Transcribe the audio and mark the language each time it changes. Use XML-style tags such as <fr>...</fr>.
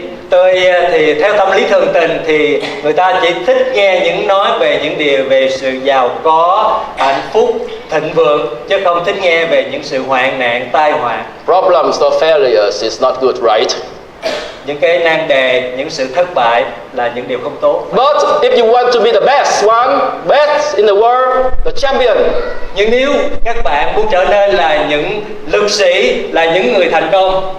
<vi>Tôi thì theo tâm lý thường tình thì người ta chỉ thích nghe những nói về những điều về sự giàu có, hạnh phúc, thịnh vượng, chứ không thích nghe về những sự hoạn nạn, tai họa.</vi> <en>Problems or failures is not good, right?</en> <vi>Những cái nan đề, những sự thất bại là những điều không tốt.</vi> <en>But if you want to be the best one, best in the world, the champion,</en> <vi>Nhưng nếu các bạn muốn trở nên là những lực sĩ, là những người thành công</vi>